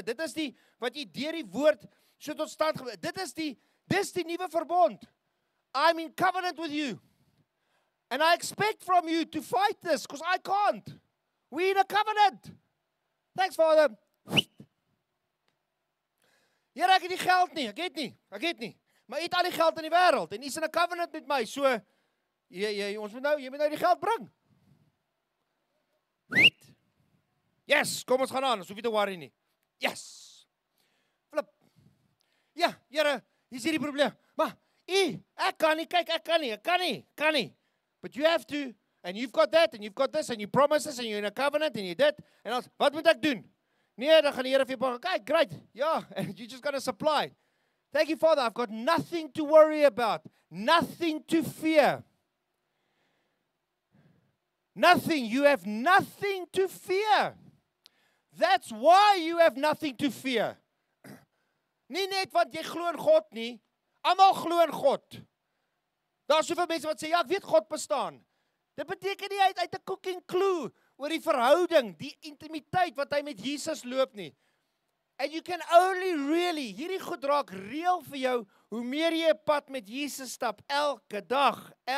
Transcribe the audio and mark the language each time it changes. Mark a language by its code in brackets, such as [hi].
[af] Dit is die wat jy deur die woord so tot stand gebring. Dis die nuwe verbond. [en] I'm in covenant with you. And I expect from you to fight this because I can't. We're in a covenant. Thanks, Father. [af] Here, ek het nie geld nie. Ek het nie. Maar jy het al die geld in die wêreld en jy's in 'n covenant met my. So jy moet nou die geld bring. Yes, kom ons gaan aan. Ons hoef nie te worry nie. Yes. Flip. Ja, Here, hier's hierdie probleem. Maar ek kan nie, kyk, ek kan nie. [en] But you have to, and you've got that, and you've got this, and you promise this, and you're in a covenant, and you dit. [af] En dan, wat moet ek doen? Nee, dan gaan die Here vir jou kyk, great. [en] Ja, and you just got to supply. Thank you, Father. I've got nothing to worry about. Nothing to fear. Nothing. You have nothing to fear. That's why you have nothing to fear. [af] Nie net want jy glo in God nie. Almal glo in God. Daar's soveel mense wat sê, ja, ek weet God bestaan. Dit beteken nie hy het 'n cooking clue oor die verhouding, die intimiteit wat hy met Jesus loop nie. [en] And you can only really, [af] hierdie goed raak reël vir jou, hoe meer jy 'n pad met Jesus stap, elke dag.